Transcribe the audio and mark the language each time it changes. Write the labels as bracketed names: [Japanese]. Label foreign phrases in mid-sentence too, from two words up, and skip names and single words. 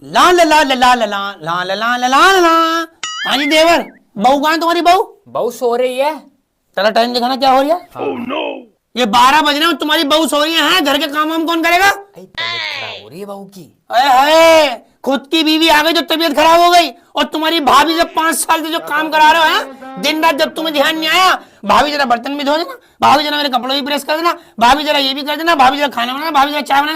[Hindi] ला ला ला ला ला ला ला ला ला ला ला ला ला। हाँ जी देवर, बहू कहाँ है तुम्हारी बहू? बहू सो रही है। चला टाइम दिखाना क्या हो रहा है। [English] oh, no. [Hindi] ये 12 बज रहे हैं, तुम्हारी बहू सो रही है, घर के काम वाम कौन करेगा? तबीयत खराब हो रही है बहू की। अरे हाय, खुद की बीवी आ गई जो तबीयत खराब हो गई, और तुम्हारी भाभी जब 5 साल से जो काम करा रहे हो हैं, दिन रात जब तुम्हें ध्यान नहीं आया, भाभी जरा बर्तन भी धो देना, भाभी जरा मेरे कपड़े भी प्रेस कर देना, भाभी जरा ये भी कर देना, भाभी जरा खाना बनाना, भाभी जरा चाय बनाना।